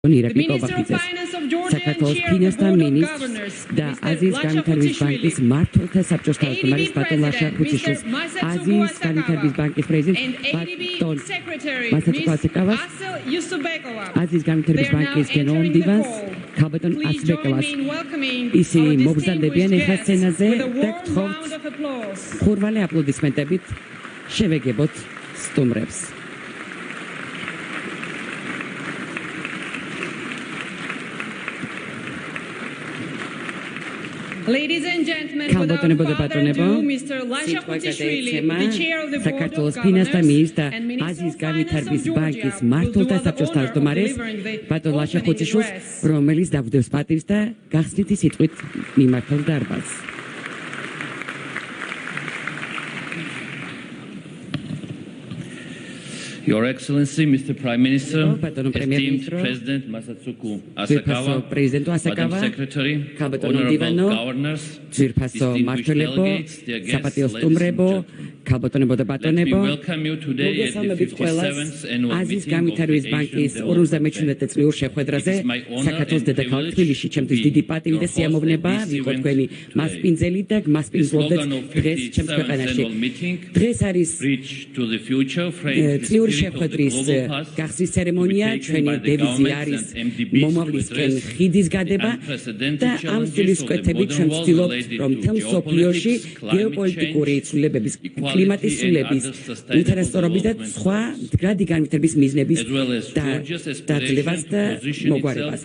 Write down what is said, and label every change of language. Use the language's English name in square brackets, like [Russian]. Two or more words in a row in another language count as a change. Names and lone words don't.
[Georgian] ირაკლი კობახიძეს, საქართველოს ფინანსთა მინისტრს და აზიის განვითარების ბანკის მმართველთა საბჭოს თავმჯდომარის ბატონ ლაშა ხუციშვილს, აზიის განვითარების ბანკის პრეზიდენტს ბატონ მასაჩუ ასეკავას, აზიის განვითარების ბანკის გენერალურ მდივანს ქალბატონ ასბეკოვას. ისინი მოგზაურობენ ეხლა სცენაზე და გთხოვთ ხურვალი აპლოდისმენტებით შევეგებოთ სტუმრებს. [English] Ladies and gentlemen, without further ado, Mr. Lasha Khutsishvili, the chair of the Board of Governors and Minister of Finance of Georgia, will do us the honor of delivering the opening address. [Georgian] რომელიც დაგვდევს პატივს და გახსნითი სიტყვით მიმართავს დარბაზს. [English] Your Excellency, Mr. Prime Minister, esteemed President Masatsugu Asakawa, Madam Secretary, Honorable Governors, distinguished delegates, dear guests, ladies and gentlemen, let me welcome you today at the 57th annual meeting of the Asian Development Bank. It is my honor and privilege to be your host at this meeting. The slogan of the 57th annual meeting, Bridge to the Future, frames the [Georgian] შეხვედრის გახსნის ცერემონია ჩვენი დევიზი არის მომავლისკენ ხიდის გადება და ამ სულისკვეთებით ჩვენ ვცდილობთ რომ მთელ მსოფლიოში გეოპოლიტიკური ცვლილებების, კლიმატის ცვლილების, ულტრასწორობის და სხვა მდგრადი განვითარების მიზნების დაძლევას და მოგვარებას.